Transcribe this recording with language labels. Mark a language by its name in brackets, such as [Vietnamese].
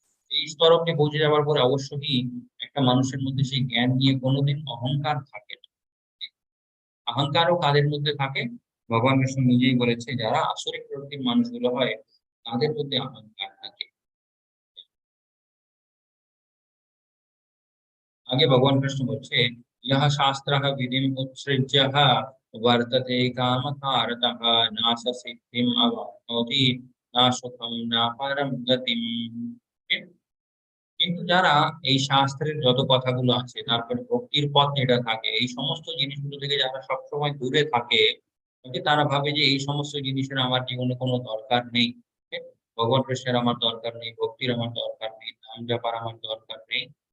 [Bangla] এই স্তর অব্দি পৌঁছে যাওয়ার পরে অবশ্যই একটা মানুষের মধ্যে সেই জ্ঞান নিয়ে কোনোদিন অহংকার থাকে না। অহংকারও কাদের মধ্যে থাকে, ভগবান কৃষ্ণ নিজেই বলেছে যারা আসরিক প্রকৃতির মানুষগুলো হয় তাদের মধ্যে অহংকার থাকে। आगे भगवान कृष्ण बोलছে [Sanskrit] यह शास्त्रः विधिम उत्सृज्य वर्तते कामकारतः न स सिद्धिम अवाप्नोति न सुखम न परम गतिम। [Bangla] কিন্তু যারা এই শাস্ত্রের যত কথাগুলো আছে, তারপরে ভক্তির পথ যেটা থাকে, এই সমস্ত জিনিসগুলো থেকে যারা সবসময় দূরে থাকে, তারা ভাবে যে এই সমস্ত জিনিসের আমার জীবনে কোনো দরকার নেই, ভগবান কৃষ্ণের আমার দরকার নেই, ভক্তির আমার দরকার নেই, নাম জপার আমার দরকার নেই।